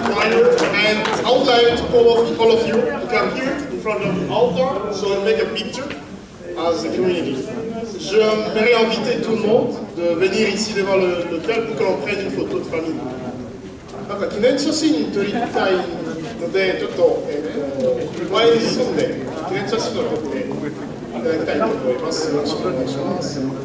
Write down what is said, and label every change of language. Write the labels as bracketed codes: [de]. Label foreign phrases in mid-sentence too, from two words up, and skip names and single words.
[en] here, and I would like to call all of you to come here in front of the altar so we make a picture as a community. [fr] J'aimerais inviter tout le monde de venir ici devant l'autel pour que l'on prenne une photo de famille. [ja] なんか記念写真撮りたいので、ちょっと、前に進んで記念写真を撮っていただきたいと思います。よろしくお願いします。